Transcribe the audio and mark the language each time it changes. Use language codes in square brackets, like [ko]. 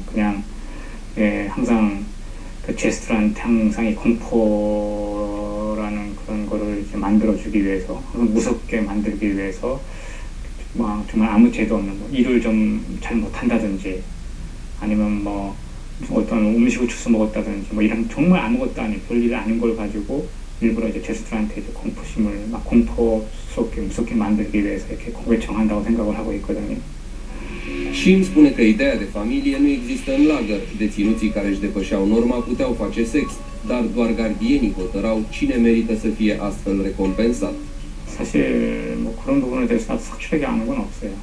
[ko] 그냥 항상 그 제스트한테 항상 이 공포라는 그런 거를 이제 만들어주기 위해서, 무섭게 만들기 위해서, 뭐 정말 아무 죄도 없는 뭐 일을 좀 잘 못한다든지, 아니면 뭐 어떤 음식을 주워 먹었다든지, 뭐 이런 정말 아무것도 아닌 별일 아닌 걸 가지고 일부러 이제 제스트한테 이제 공포심을 막 공포스럽게 무섭게 만들기 위해서 이렇게 공개 정한다고 생각을 하고 있거든요. [ro] Shin spune că ideea de familie nu există în lagăr. Deținuții care își depășeau norma puteau face sex, dar doar gardienii hotărau cine merită să fie astfel recompensat. [ko] 사실 뭐 그런 부분에 대해서 나도 확실하게 아는 건 없어요.